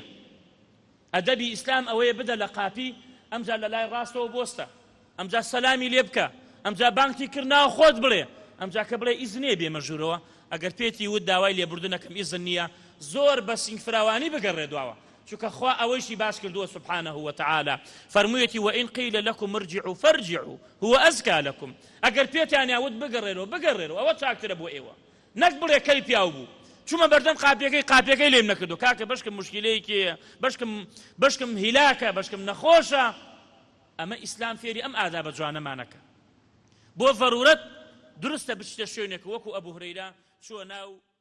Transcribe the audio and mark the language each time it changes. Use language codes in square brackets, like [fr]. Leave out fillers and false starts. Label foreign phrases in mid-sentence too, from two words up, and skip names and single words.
[ckb] ئەدەبی ئیسلام ئەوەیە بدە لە قاپی ئەمجا لە لای ڕاستەوە بۆستە ئەمجا سەلامی لێ بکە ئەمجا بانکی کردناوە خۆت بڵێ ئەمجا کە بڵێ ئیزنێ بێمە ژوورەوە ئەگەر پێتی وت داوای لێبوردنەکەم ئیزن نییە زۆر بە سینگفراوانی بگەڕێدواوە چونکە خوا ئەوەیشی باش کردووە [ar] سبحانه وتعالى [ckb] فەرموویەتی [ar] وئین قیل لەکم ارجعوا فارجعوا هو ئەزکا لەکم [ckb] ئەگەر پێتیانیا وت بگەڕێرەوە ئەوە چاکترە بۆ ئێوە نەک بڵێ کەی پیاو بوو چوومە بەردەم قاپیەکەی لێم نەکردو کاکە بەشکم مشکلەیەکێ بەشکم هیلاکە بەشکم نەخۆشە. ئەمە ئیسلام فێری ئەم ئادابە جوانەمانەکە بۆ ضرورەت درستە بچتە شوێنێک وەکو ئەبوو هورەیرە چووە ناو